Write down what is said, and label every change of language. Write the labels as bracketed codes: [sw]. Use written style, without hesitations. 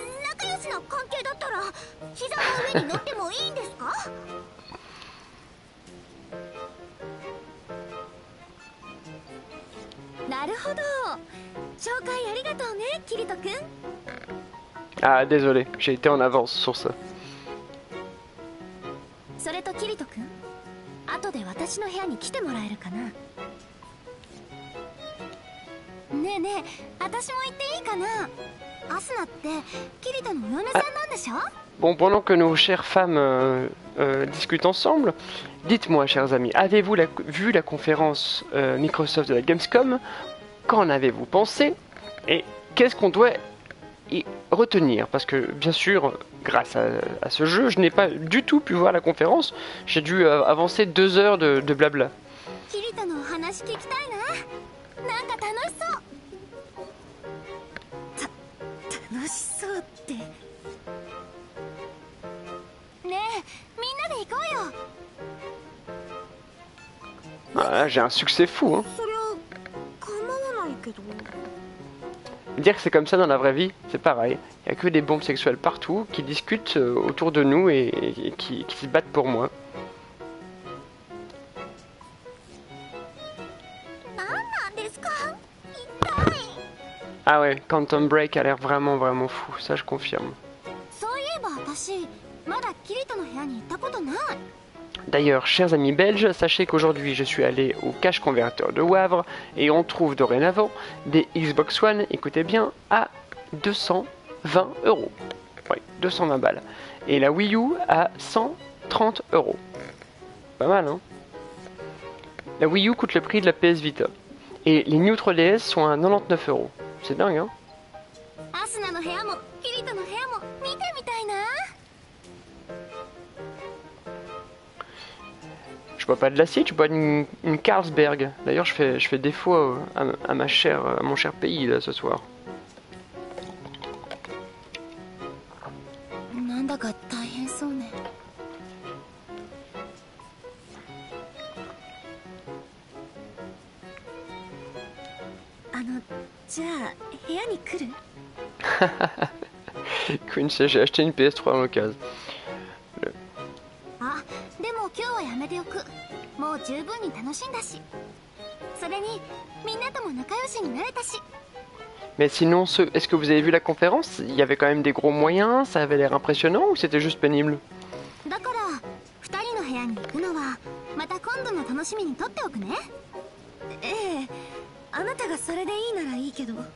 [ja] 仲良しな関係だったら膝の上に乗ってもいいんですか？なるほど。紹介ありがとうね、キリト君。 [fr] Ah désolé, j'ai été en avance sur ça. [ja] それとキリト君、後で私の部屋に来てもらえるかな。ねえねえ、私も行っていいかな。アスナってキリトのお嫁さんなんでしょ？ [fr] Bon, pendant que nos chères femmes discutent ensemble, dites-moi, chers amis, avez-vous vu la conférence Microsoft de la Gamescom? Qu'en avez-vous pensé? Et qu'est-ce qu'on doit y retenir? Parce que, bien sûr, grâce à ce jeu, je n'ai pas du tout pu voir la conférence. J'ai dû avancer 2 heures de blabla. [ja] キリトのお話聞きたいな。なんか楽しそう。楽しそうって。ねえ、みんなで行こうよ。 [fr] Ah, j'ai un succès fou, hein. [ja] そりゃ構わないけど。 [fr] Dire que c'est comme ça dans la vraie vie, c'est pareil. Il n'y a que des bombes sexuelles partout qui discutent autour de nous et qui se battent pour moi. [ja] なんなんですか？痛い。 [fr] Ah ouais, Quantum Break a l'air vraiment fou, ça je confirme. [ja] そういえば私まだキリトの部屋に行ったことない。 [fr] D'ailleurs, chers amis belges, sachez qu'aujourd'hui je suis allé au cache converteur de Wavre et on trouve dorénavant des Xbox One, écoutez bien, à 220 €. Oui, 220 balles. Et la Wii U à 130 €. Pas mal, hein? La Wii U coûte le prix de la PS Vita. Et les New 3DS sont à 99 €. C'est dingue, hein? [ja] アスナの部屋もキリトの部屋も見てみたいな。 [fr] Je bois pas de l'acide, je bois une Carlsberg. D'ailleurs, je fais défaut à mon cher pays là, ce soir. [ja] なんだか大変そうね。じゃあ部屋に来る？ [fr] Queen, j'ai acheté une PS3 en occasion. [ja] あ、でも今日はやめておく。もう十分に楽しんだし。それにみんなとも仲良しになれたし。 [fr] Mais sinon, est-ce que vous avez vu la conférence? Il y avait quand même des gros moyens, ça avait l'air impressionnant ou c'était juste pénible? [ja] だから二人の部屋に行くのはまた今度の楽しみにとっておくね。ええ、あなたがそれでいいならいいけど。